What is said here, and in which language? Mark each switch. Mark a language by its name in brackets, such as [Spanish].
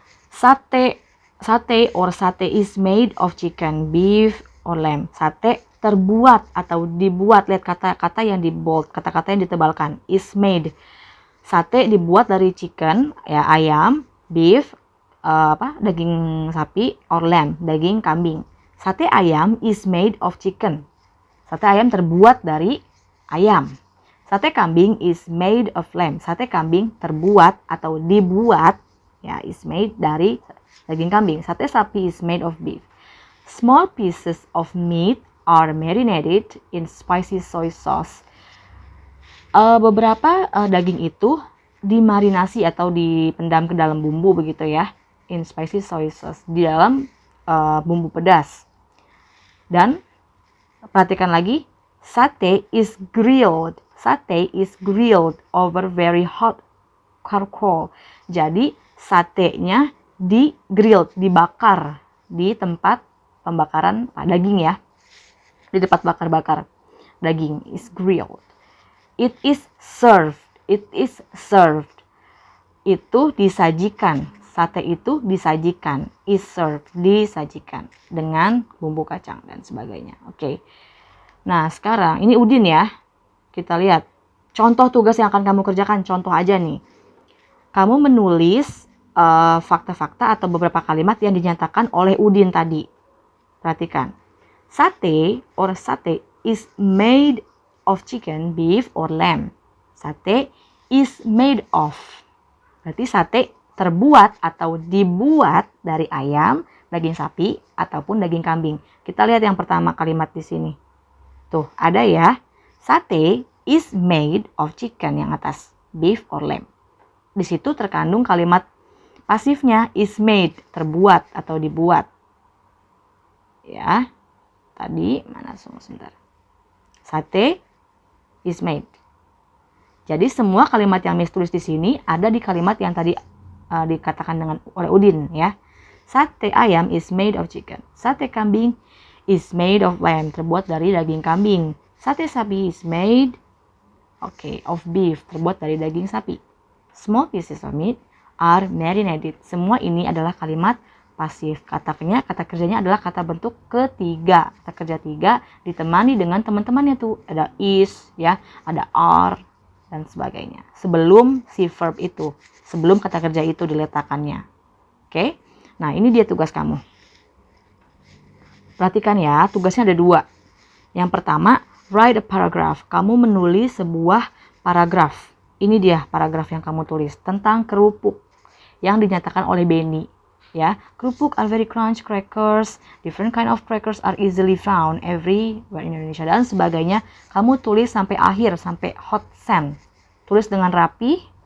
[English] Sate or sate is made of chicken, beef, or lamb. [Indonesian] Sate terbuat atau dibuat. Lihat kata-kata yang di bold, kata-kata yang ditebalkan. [English] Is made. [Indonesian] Sate dibuat dari chicken, ya ayam, beef, daging sapi, or lamb, daging kambing. [English] Sate ayam is made of chicken. [Indonesian] Sate ayam terbuat dari ayam. [English] Sate kambing is made of lamb. [Indonesian] Sate kambing terbuat atau dibuat ya [English] is made [Indonesian] dari daging kambing. [English] Sate sapi is made of beef. Small pieces of meat are marinated in spicy soy sauce. [Indonesian] Beberapa daging itu dimarinasi atau dipendam ke dalam bumbu begitu ya. [English] In spicy soy sauce, [Indonesian] di dalam bumbu pedas. Dan perhatikan lagi, sate [English] is grilled. Sate is grilled over very hot charcoal. [Indonesian] Jadi satenya di-grilled, dibakar di tempat pembakaran daging ya. Di tempat bakar-bakar daging [English] is grilled. It is served. It is served. [Indonesian] Itu disajikan. Sate itu disajikan. [English] Is served. [Indonesian] Disajikan. Dengan bumbu kacang dan sebagainya. Oke. Nah sekarang ini Udin ya. Kita lihat. Contoh tugas yang akan kamu kerjakan. Contoh aja nih. Kamu menulis fakta-fakta atau beberapa kalimat yang dinyatakan oleh Udin tadi. Perhatikan. [English] Sate or sate is made of chicken, beef, or lamb. Sate is made of. [Indonesian] Berarti sate terbuat atau dibuat dari ayam, daging sapi, ataupun daging kambing. Kita lihat yang pertama kalimat di sini. Tuh, ada ya. [English] Sate is made of chicken [Indonesian] yang atas, [English] beef or lamb. [Indonesian] Di situ terkandung kalimat pasifnya [English] is made, [Indonesian] terbuat atau dibuat. Ya, tadi mana sebentar. Sate [English] is made. [Indonesian] Jadi semua kalimat yang Miss tulis di sini ada di kalimat yang tadi dikatakan dengan oleh Udin ya. [English] Sate ayam is made of chicken. Sate kambing is made of lamb, [Indonesian] terbuat dari daging kambing. [English] Sate sapi is made of beef, [Indonesian] terbuat dari daging sapi. [English] Small pieces of meat are marinated. [Indonesian] Semua ini adalah kalimat pasif. Kata kerjanya adalah kata bentuk ketiga. Kata kerja 3 ditemani dengan teman-temannya tuh. Ada is, ya, ada are, dan sebagainya. Sebelum si verb itu, sebelum kata kerja itu diletakkannya. Oke? Nah, ini dia tugas kamu. Perhatikan ya, tugasnya ada 2. Yang pertama, [English] write a paragraph. [Indonesian] Kamu menulis sebuah paragraf. Ini dia paragraf yang kamu tulis tentang kerupuk yang dinyatakan oleh Benny. [English] Ya, kerupuk are very crunch crackers. Different kind of crackers are easily found everywhere in Indonesia [Indonesian] dan sebagainya. Kamu tulis sampai akhir, sampai hot send. Tulis dengan rapi.